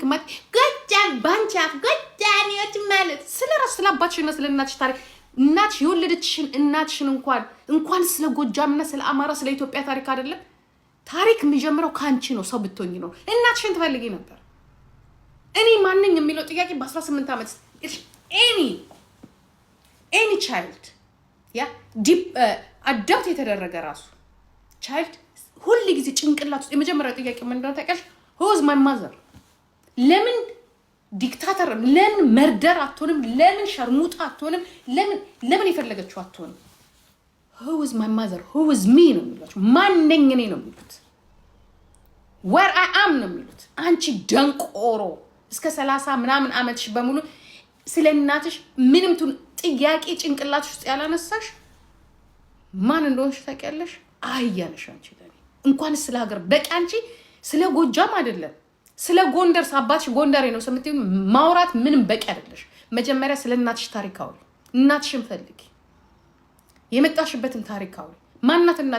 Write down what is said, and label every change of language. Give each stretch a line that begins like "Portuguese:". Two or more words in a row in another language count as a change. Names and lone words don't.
Amharic: ጎጃም ባንቻፍ ጎጃሚዎች ማለት ስለ ራሱ ስለ አባትሽና ስለ እናትሽ ታሪክ እናትሽ የወለደችሽን እናትሽን እንኳን ስለ ጎጃምና ስለ አማራ ስለ ኢትዮጵያ ታሪክ አይደለም ታሪክ የሚጀምረው ካንቺ ነው። ሰው ብትሆኚ ነው። እናትሽን ትፈልጊ ነበር። እኔ ማንኝ የሚለው ጥያቄ በ18 ዓመት
English: any child
Amharic: ያ ዲፕ አዳፕት የተደረገ ራሱ ቻይልድ ሁሉ ጊዜ ጭንቅላት ውስጥ የመጀመሪያው ጥያቄ ምን እንደሆነ ታውቂያለሽ?
English: who's my mother?
Amharic: ለምን ዲክታተር ለምን መርደር አትሆንም? ለምን ሸርሙጣ አትሆንም? ለምን የፈለገችው አትሆንም?
English: who is my mother? who is me
Amharic: ነው የሚሏቸው። ማንኝ እኔ ነው የሚሉት።
English: where I am
Amharic: ነው የሚሉት። አንቺ ደንቆሮ እስከ 30 ምናምን ዓመትሽ በሙሉ ስለ እናትሽ ምንም ጥያቄ ጭንቅላትሽ ውስጥ ያላነሳሽ ማን እንደሆንሽ ታውቂያለሽ? አህያነሽ አንቺ ለኔ እንኳን ስለ ሀገር በቃ አንቺ ስለ ጎጃም አይደለም ስለ ጎንደር አባትሽ ጎንደሬ ነው ሰምተኝ ማውራት ምንም በቂ አይደለሽ። መጀመሪያ ስለ እናትሽ ታሪክ አውሪ። እናትሽን ፈልጊ። የመጣሽበትን ታሪክ አውሪ። ማናት እናቴ?